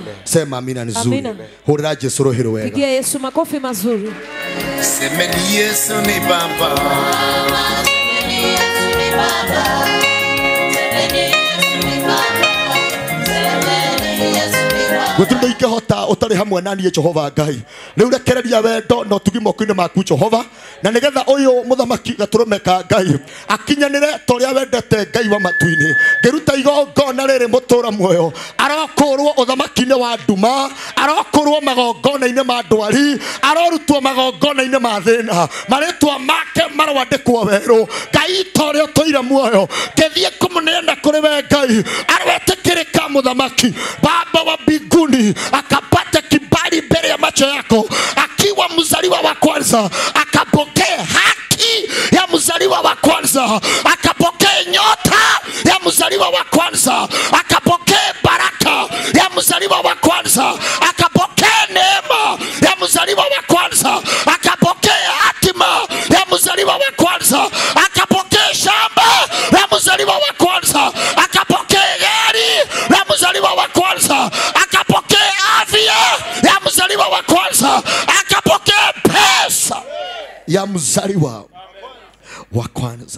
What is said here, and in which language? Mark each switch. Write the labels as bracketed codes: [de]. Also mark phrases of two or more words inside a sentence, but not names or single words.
[sw] Sema amina nzuri. Amina. [ki] Hurira Yesu roho wega. [sw] Pigia Yesu makofi mazuri. Semeni Yesu ni Baba. Semeni Yesu ni Baba. Semeni Yesu ni Baba. Semeni Yesu ni Baba. [ki] Gutindo ikehota utari hamwe nani Jehova Ngai. Riu rekereria wendo no tugi moko-ini maku Jehova, na nigetha uyu muthamaki gaturumeka Ngai akinyanire toria wendete Ngai wa matu-ini. Ngiruta igongona riri mutura muoyo, arokurwo uthamaki-ini wa nduma, arokurwo magongona-ini ma ndwari, arorutwo magongona-ini ma thina, maritwa make marwandikwo weru. Ngai toria toire muoyo ngithie kumunena kuri we Ngai arwetikirika muthamaki [sw] Baba wa mbinguni, akapata kibali mbele ya macho yako akiwa mzaliwa wa kwanza, akapokea haki ya mzaliwa wa kwanza, akapokea nyota ya mzaliwa wa kwanza, akapokea baraka ya mzaliwa wa kwanza, akapokea neema ya mzaliwa wa kwanza, akapokea hatima ya mzaliwa wa kwanza, akapokea shamba ya mzaliwa wa kwanza, akapokea gari ya mzaliwa wa kwanza, akapokea afya ya mzaliwa wa kwanza, akapokea pesa ya mzaliwa wa kwanza.